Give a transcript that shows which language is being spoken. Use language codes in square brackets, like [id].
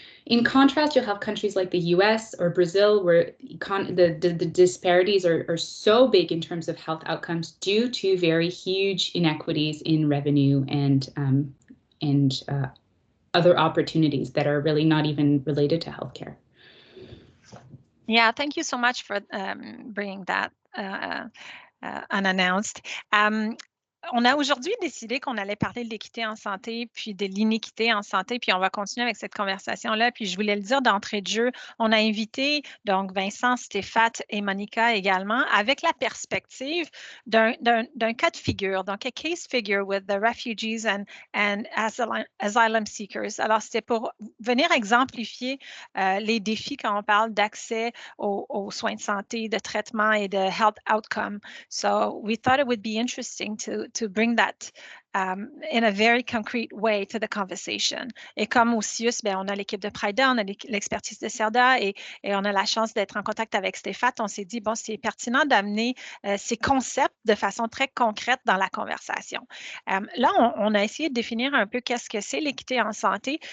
[en] In contrast, you'll have countries like the US or Brazil where the disparities are so big in terms of health outcomes due to very huge inequities in revenue and other opportunities that are really not even related to healthcare. Yeah, thank you so much for bringing that unannounced. [fr] On a aujourd'hui décidé qu'on allait parler de l'équité en santé, puis de l'iniquité en santé, puis on va continuer avec cette conversation-là. Puis je voulais le dire d'entrée de jeu, on a invité donc Vincent, Stéphate et Monica également, avec la perspective d'un cas de figure, donc [en] a case figure with the refugees and asylum seekers. [fr] Alors, c'était pour venir exemplifier les défis quand on parle d'accès aux soins de santé, de traitement et de health outcome. [en] So we thought it would be interesting to bring that in a very concrete way to the conversation. [fr] Et comme au CIUS, on a l'équipe de Prida, on a l'expertise de CERDA et on a la chance d'être en contact avec Stéphate. On s'est dit, bon, c'est pertinent d'amener ces concepts de façon très concrète dans la conversation. Là, on a essayé de définir un peu qu'est-ce que c'est l'équité en santé.